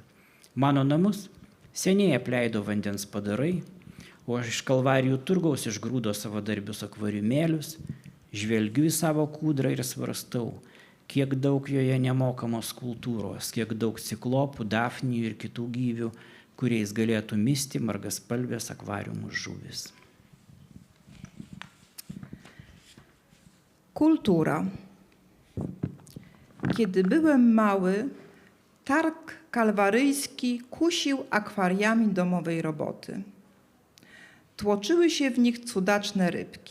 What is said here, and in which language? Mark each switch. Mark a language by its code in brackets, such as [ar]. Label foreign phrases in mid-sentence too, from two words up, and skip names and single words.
[lt] Mano namus seniai apleido vandens padarai, o aš iš Kalvarijų turgaus išgrūdo savadarbius akvariumėlius, žvelgiu į savo kūdrą ir svarstau, kiek daug joje nemokamos kultūros, kiek daug ciklopų, dafnijų ir kitų gyvių, kuriais galėtų misti margaspalvės akvariumų žuvis. [pl] Kultura. Kiedy byłem mały, targ kalwaryjski kusił akwariami domowej roboty. Tłoczyły się w nich cudaczne rybki.